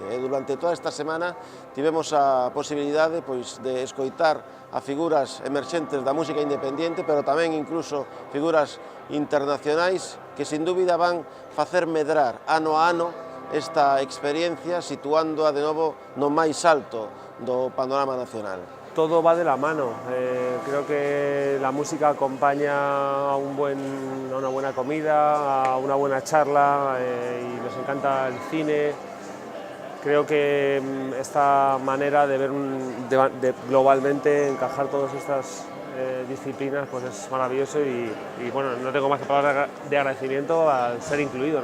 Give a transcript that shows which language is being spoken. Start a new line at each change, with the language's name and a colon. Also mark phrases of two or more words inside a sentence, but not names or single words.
Galician: Durante toda esta semana tivemos a posibilidade de escoitar a figuras emerxentes da música independente, pero tamén incluso figuras internacionais que sin dúbida van facer medrar ano a ano esta experiencia, situándoa de novo no máis alto do panorama nacional.
Spanish: Todo va de la mano. Creo que la música acompaña a una buena comida, a una buena charla y nos encanta el cine. Creo que esta manera de ver globalmente encajar todas estas disciplinas pues es maravilloso y bueno, no tengo más que palabras de agradecimiento al ser incluido, ¿no?